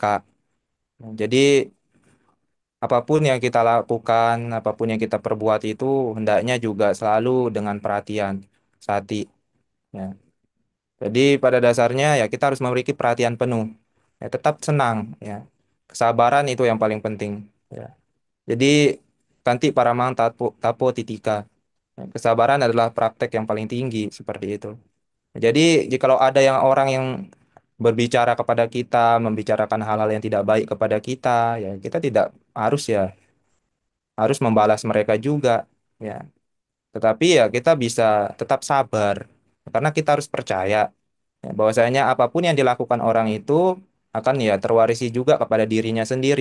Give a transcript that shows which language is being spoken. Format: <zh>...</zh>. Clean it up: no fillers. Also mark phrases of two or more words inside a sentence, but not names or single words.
<id>Nah, jadi apapun yang kita lakukan, apapun yang kita perbuat itu hendaknya juga selalu dengan perhatian, hati. Ya. Jadi pada dasarnya ya kita harus memiliki perhatian penuh. Ya, tetap senang. Ya. Kesabaran itu yang paling penting. Ya. Jadi</id> <pi>kanti paramang tapo, tapo titika.</pi> <id>Ya, kesabaran adalah praktek yang paling tinggi seperti itu. Jadi jikalau ada yang orang yang berbicara kepada kita, membicarakan hal-hal yang tidak baik kepada kita, ya kita tidak harus membalas mereka juga, ya. Tetapi ya kita bisa tetap sabar karena kita harus percaya ya, bahwasanya apapun yang dilakukan orang itu akan ya terwarisi juga kepada dirinya sendiri.</id>